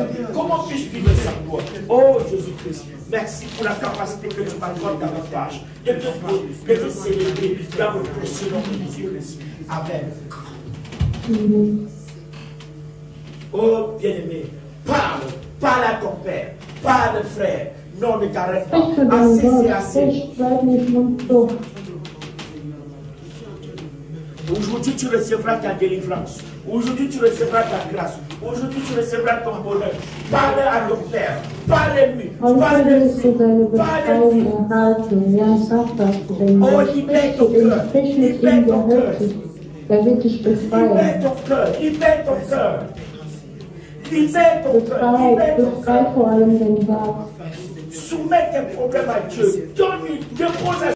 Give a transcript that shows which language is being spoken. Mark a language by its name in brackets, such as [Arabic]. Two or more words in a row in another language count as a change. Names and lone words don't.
[French] Comment puis-je vivre sans toi? Oh Jésus-Christ, merci pour la capacité que tu m'accordes davantage de te célébrer dans le précieux nom de Jésus-Christ. Amen. Oh bien-aimé, parle à ton Père, parle frère, non ne t'arrête pas. [German] Sprich zu deinem [French] Assez, c'est [German] Gott. [French] assez. [German] Sprich, bleib nicht mundtot. [French] Aujourd'hui, tu recevras ta délivrance. Aujourd'hui, tu recevras ta grâce. Aujourd'hui, tu recevras ton bonheur. Parle à ton Père. Parle-lui. [German] Heute wirst du deine [French] Parle-lui. [German] Befreiung erhalten. Ja, sag das zu deinem Oh, Gott. [French] libère [German] Sprich [French] ton [German] zu ihm, [French] cœur. [German] sprich mit [French] Libère [German] ihm, [French] ton [German] der [French] cœur. [German] hört dich. Der wird dich [French] Libère [German] befreien. [French] ton cœur. Libère ton cœur. Libère ton cœur. Libère ton [German] Befrei [French] cœur. [German] vor allem dein Herz. [French] Soumets tes problèmes à Dieu. Donne-lui, dépose à